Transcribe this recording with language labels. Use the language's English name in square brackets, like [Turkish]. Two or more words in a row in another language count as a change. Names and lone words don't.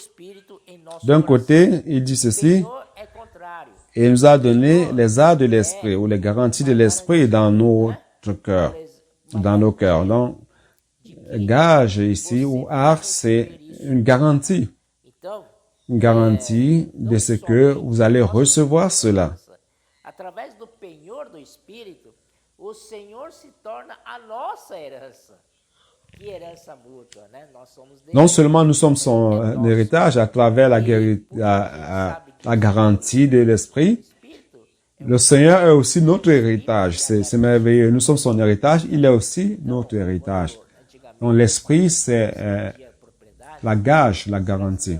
[French] D'un côté, il dit ceci, il nous a donné les arts de l'esprit ou les garanties de l'esprit dans notre cœur, dans nos cœurs. Donc, gage ici ou art, c'est une garantie de ce que vous allez recevoir cela. [Portuguese] Através do penhor do Espírito, o Senhor se torna a nossa herança. Que herança mútua, né? Nós somos dele. [French] Non seulement nous sommes son héritage à travers la garantie de l'esprit, le Seigneur est aussi notre héritage. C'est merveilleux. Nous sommes son héritage, il est aussi notre héritage. Donc l'esprit, c'est la gage, la garantie.